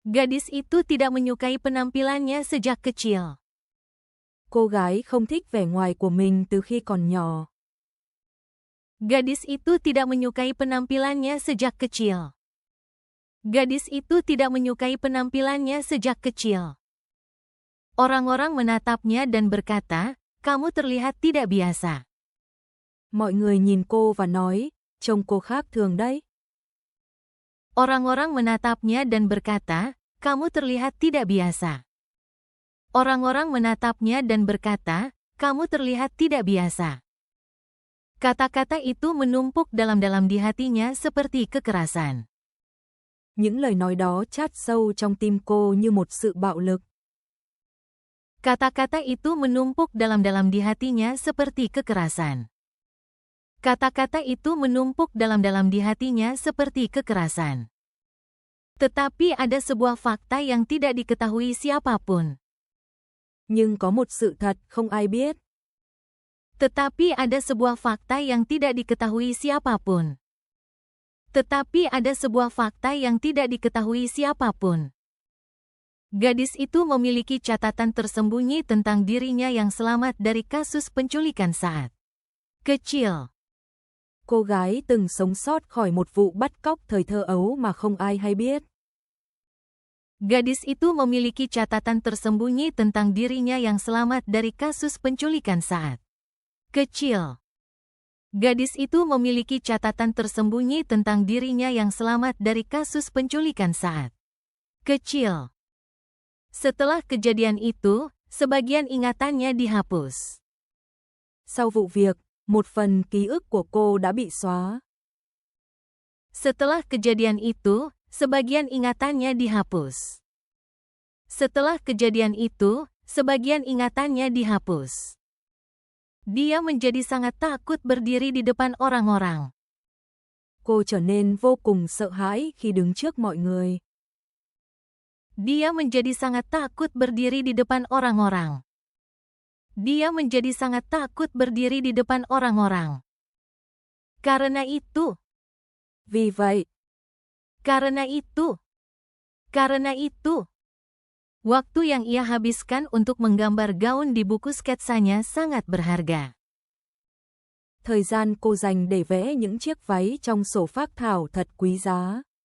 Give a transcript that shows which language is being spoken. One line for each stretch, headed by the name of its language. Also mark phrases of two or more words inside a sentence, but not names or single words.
Indonesian: Gadis itu tidak menyukai penampilannya sejak kecil.
Vietnamese: Cô gái không thích vẻ ngoài của mình từ khi còn nhỏ.
Indonesian: Gadis itu tidak menyukai penampilannya sejak kecil. Gadis itu tidak menyukai penampilannya sejak kecil. Orang-orang menatapnya dan berkata, "Kamu terlihat tidak biasa."
Vietnamese: Mọi người nhìn cô và nói, trông cô khác thường đấy.
Indonesian: Orang-orang menatapnya dan berkata, "Kamu terlihat tidak biasa." Orang-orang menatapnya dan berkata, "Kamu terlihat tidak biasa." Kata-kata itu menumpuk dalam-dalam di hatinya seperti kekerasan.
Vietnamese: Những lời nói đó chát sâu trong tim cô như một sự bạo lực.
Indonesian: Kata-kata itu menumpuk dalam-dalam di hatinya seperti kekerasan. Kata-kata itu menumpuk dalam-dalam di hatinya seperti kekerasan. Tetapi ada sebuah fakta yang tidak diketahui siapapun.
Vietnamese: Nhưng có một sự thật không ai biết.
Indonesian: Tetapi ada sebuah fakta yang tidak diketahui siapapun. Tetapi ada sebuah fakta yang tidak diketahui siapapun. Gadis itu memiliki catatan tersembunyi tentang dirinya yang selamat dari kasus penculikan saat kecil.
Vietnamese: Cô gái từng sống sót khỏi một vụ bắt cóc thời thơ ấu mà không ai hay biết.
Indonesian: Gadis itu memiliki catatan tersembunyi tentang dirinya yang selamat dari kasus penculikan saat kecil. Gadis itu memiliki catatan tersembunyi tentang dirinya yang selamat dari kasus penculikan saat kecil. Setelah kejadian itu, sebagian ingatannya dihapus.
Vietnamese: Sau vụ việc, một phần ký ức của cô đã bị xóa.
Indonesian: Setelah kejadian itu, sebagian ingatannya dihapus. Setelah kejadian itu, sebagian ingatannya dihapus. Dia menjadi sangat takut berdiri di depan orang-orang.
Vietnamese: Cô trở nên vô cùng sợ hãi khi đứng trước mọi người.
Indonesian: Dia menjadi sangat takut berdiri di depan orang-orang. Dia menjadi sangat takut berdiri di depan orang-orang. Karena itu.
Vietnamese: Vì vậy.
Indonesian: Karena itu. Karena itu. Waktu yang ia habiskan untuk menggambar gaun di buku sketsanya sangat berharga.
Vietnamese: Thời gian cô dành để vẽ những chiếc váy trong sổ phác thảo thật quý giá.